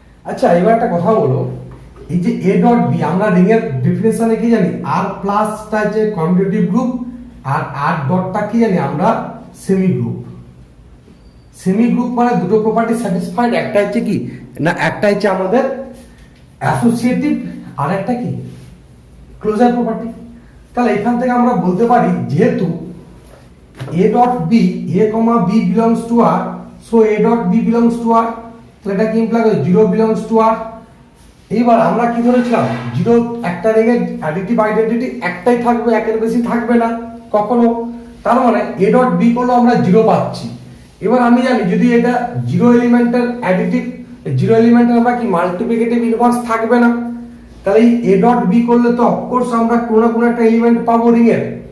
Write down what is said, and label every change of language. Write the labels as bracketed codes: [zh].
[bn] আচ্ছা এবার একটা কথা বলো, এই যে a ডট b আমরা রিং এর ডেফিনেশনে কি জানি, r প্লাসটা যে কমিউটেটিভ গ্রুপ আর r ডটটা কি জানি আমরা সেমি গ্রুপ। সেমি গ্রুপ মানে দুটো প্রপার্টি স্যাটিসফাইড, একটা হচ্ছে কি না একটা হচ্ছে আমাদের অ্যাসোসিয়েটিভ আর একটা কি ক্লোজার প্রপার্টি। তাহলে এখান থেকে আমরা বলতে পারি যেহেতু [en] a dot b, a comma b belongs to r, so a dot b belongs to r, [bn] তো এটা কি ইমপ্লাই করে [en] 0 belongs to r। [bn] এইবার আমরা কি ধরেছিলাম, জিরো একটা রিংয়ের অ্যাডিটিভ আইডেন্টিটি একটাই থাকবে, একের বেশি থাকবে না কখনো। তার মানে a dot b করলে আমরা 0 পাচ্ছি। এবার আমি জানি যদি এটা জিরো এলিমেন্টের অ্যাডিটিভ, জিরো এলিমেন্টের আমরা কি মাল্টিপ্লিকেটিভ ইনভার্স থাকবে না, তাহলে এই a dot b করলে তো অফকোর্স আমরা কোনো না কোনো একটা এলিমেন্ট পাবো রিংয়ের।